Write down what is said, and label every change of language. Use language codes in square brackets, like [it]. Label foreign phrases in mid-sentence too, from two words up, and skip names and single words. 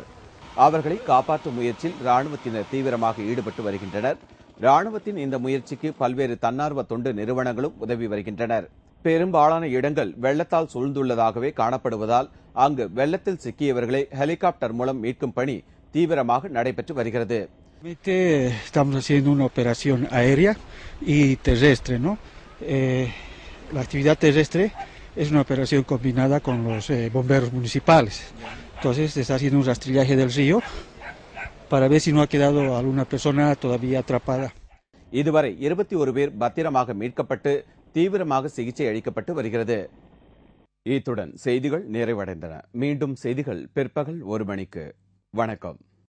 [ta] அவர்களை காப்பாற்றும் முயற்சியில் ராணுவத்தினர் தீவிரமாக ஈடுபட்டு வருகின்றனர். ராணுவத்தின் இந்த முயற்சிக்கு பல்வேறு தன்னார்வ தொண்டு நிறுவனங்களும் உதவி வருகின்றனர். பெரும்பாலான இடங்கள் வெள்ளத்தால் சூழ்ந்துள்ளதாகவே காணப்படுவதால் அங்கு வெள்ளத்தில் சிக்கியவர்களை ஹெலிகாப்டர் மூலம் மீட்கும் பணி தீவிரமாக நடைபெற்று வருகிறது. [es] Estamos haciendo una operación aérea y terrestre, ¿no? La actividad terrestre es una operación combinada con los bomberos municipales. Entonces se está haciendo un rastrillaje del río para ver si no ha quedado alguna persona todavía atrapada. [ta] இதுவரை 21 பேர் பத்திரமாக மீட்கப்பட்டு தீவிரமாக சிகிச்சை அளிக்கப்பட்டு வருகிறது. இத்துடன் செய்திகள் நிறைவடைந்தன. மீண்டும் செய்திகள் பிற்பகல் 1 மணிக்கு. வணக்கம்.